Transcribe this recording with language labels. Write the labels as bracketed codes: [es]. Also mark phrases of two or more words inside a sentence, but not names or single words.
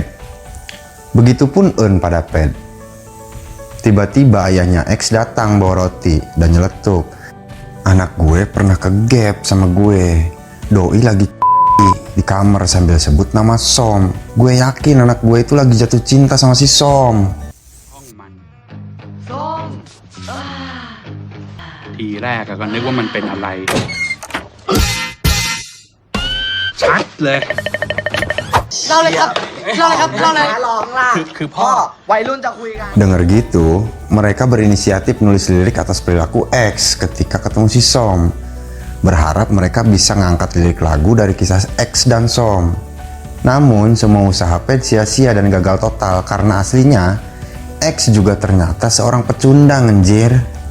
[id] Begitupun Eun pada Ped. Tiba-tiba ayahnya X datang bawa roti dan nyeletuk, "Anak gue pernah ke gap sama gue. Doi lagi di kamar sambil sebut nama Som. Gue yakin anak gue itu lagi jatuh cinta sama si Som." [th] ทีแรกก็นึกว่ามันเป็นอะไร ชัดเลย เล่าเลยครับเล่าเลยครับเล่าเลยลองล่ะ คือพ่อ วัยรุ่นจะคุยกัน [id] Dengar gitu, mereka berinisiatif menulis lirik atas perilaku X ketika ketemu si Som. Berharap mereka bisa ngangkat lirik lagu dari kisah X dan Som. Namun, semua usaha Ped sia-sia dan gagal total karena aslinya X juga ternyata seorang pecundang, anjir.